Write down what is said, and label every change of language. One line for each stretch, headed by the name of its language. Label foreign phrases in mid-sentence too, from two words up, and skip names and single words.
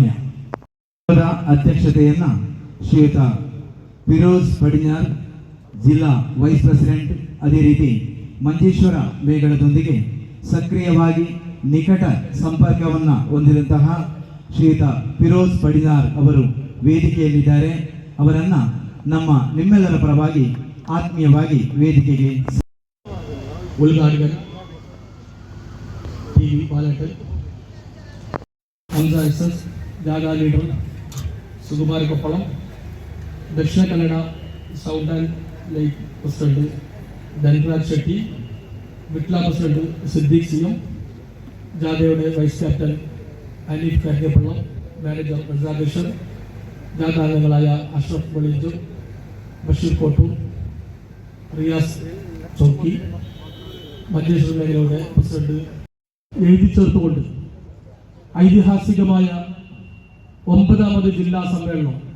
Kannada: ಅಧ್ಯಕ್ಷತೆಯನ್ನ ಶ್ರೀಯುತ ಫಿರೋಜ್ ಪಡಿഞ്ഞാർ ಜಿಲ್ಲಾ
English: vice president,
Kannada: ಅದೇ ರೀತಿ ಮಂಜೇಶ್ವರ ಮೇಗಳದೊಂದಿಗೆ ಸಕ್ರಿಯವಾಗಿ ನಿಕಟ ಸಂಪರ್ಕವನ್ನು ಹೊಂದಿದಂತಹ ಶ್ರೀಯುತ ಫಿರೋಜ್ ಪಡಿഞ്ഞാർ ಅವರು ವೇದಿಕೆಯಲ್ಲಿದ್ದಾರೆ. ಅವರನ್ನ ನಿಮ್ಮೆಲ್ಲರ ಪರವಾಗಿ ಆತ್ಮೀಯವಾಗಿ ವೇದಿಕೆಗೆ
Malayalam: ഉദ്ഘാടകൻ ടി വി ബാലേട്ടൻ, എസ് ജാഗ ലീഡർ സുകുമാര കൊപ്പളം, ദക്ഷിണ കന്നഡ
English: sound and light president
Malayalam: ധൻരാജ് ഷെട്ടി, വിട്ല പ്രസിഡന്റ് സിദ്ദീഖ് സിയം, ജാഥയുടെ
English: vice captain
Malayalam: അനീഫ് കരിയപ്പള്ളം, മാനേജർ റസാഖ്, ജാഥാംഗങ്ങളായ അഷ്റഫ് ബളീജ്, ബഷീർ കോട്ടൂർ, റിയാസ് ചൗക്കി, മഞ്ചേശ്വര മേഖലയുടെ പ്രസിഡന്റ് എഴുതി ചേർത്തുകൊണ്ട് ഐതിഹാസികമായ 9ാമത് ജില്ലാ സമ്മേളനം